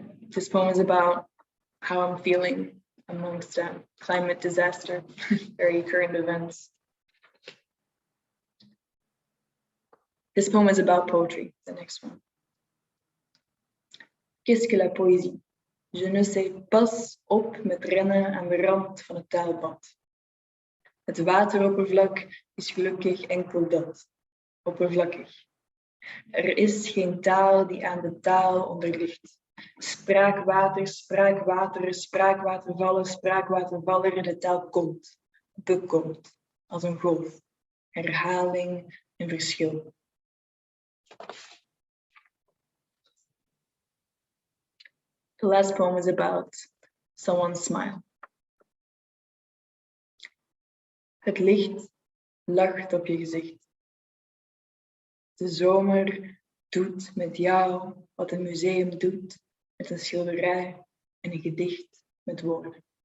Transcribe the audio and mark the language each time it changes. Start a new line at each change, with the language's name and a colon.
English: This poem is about how I'm feeling amongst climate disaster, very current events. This poem is about poetry, the next one.
French: Qu'est-ce que la poésie? Je ne sais,
Dutch: pas op met rennen aan de rand van het taalbad. Het wateroppervlak is gelukkig enkel dat, oppervlakkig. Er is geen taal die aan de taal onderligt. Spraakwater, spraakwater, spraakwatervallen, spraakwatervaller, de taal komt, bekomt, als een golf, herhaling en verschil.
English: The last poem is about someone's smile.
Dutch: Het licht lacht op je gezicht. De zomer doet met jou wat een museum doet met een schilderij en een gedicht met woorden.